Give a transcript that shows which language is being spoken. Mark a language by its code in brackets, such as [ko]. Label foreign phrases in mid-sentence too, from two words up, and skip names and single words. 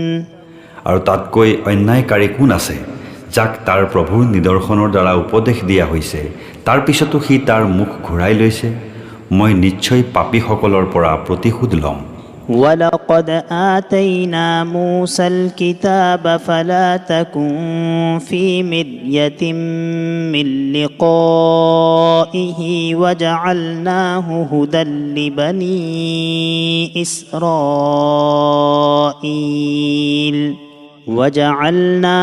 [as] আৰু তাতকৈ অন্যায়কাৰী কোন আছে যাক তাৰ প্ৰভুৰ নিদৰ্শনৰ দ্বাৰা উপদেশ দিয়া হৈছে তাৰ পিছতো সি তাৰ মুখ ঘূৰাই লৈছে? মই নিশ্চয় পাপীসকলৰ পৰা প্ৰতিশোধ ল'ম। [ar] ولقد آتينا موسى الكتاب فلا تكن في مرية من لقائه وجعلناه هدى لبني إسرائيل وجعلنا